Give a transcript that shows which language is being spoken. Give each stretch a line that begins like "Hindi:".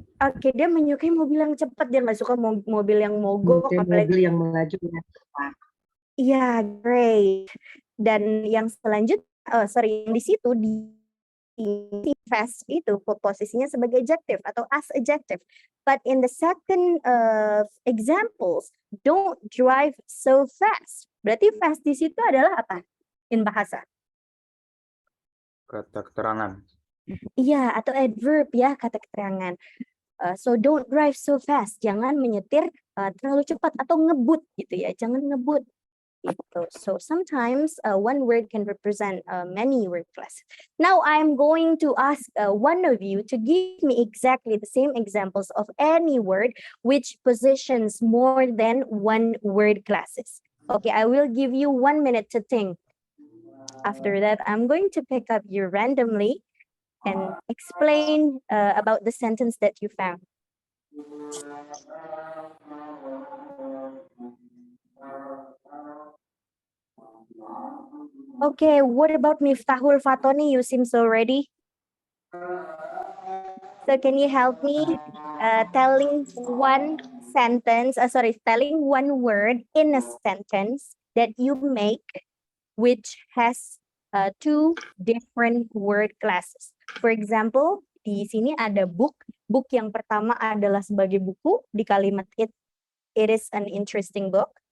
Indonesian: Oke, dia menyukai mobil yang cepat, dia nggak suka mobil yang mogok, apalagi Mobil yang melaju dengan cepat. iya, great. Dan yang selanjutnya, yang di situ di fast itu posisinya sebagai adjective atau
English: as adjective. But in the second examples, don't drive so fast.
Indonesian: Berarti fast di situ adalah apa?
English: In bahasa.
Indonesian: Kata keterangan. Iya, atau adverb ya, kata keterangan.
English: So don't drive so fast.
Indonesian: Jangan menyetir terlalu cepat atau ngebut gitu ya. Jangan ngebut. Gitu.
English: So sometimes one word can represent many word classes. Now I'm going to ask one of you to give me exactly the same examples of any word which positions more than one word classes. Okay, I will give you 1 minute to think. After that, I'm going to pick up you randomly and explain about the sentence that you found. Okay, what about Miftahul Fatoni? You seem so ready. So can you help me telling one sentence, telling one word in a sentence that you make which has two different word classes. For example,
Indonesian: di sini ada book. Book yang pertama adalah sebagai buku di kalimat
English: it is an interesting book.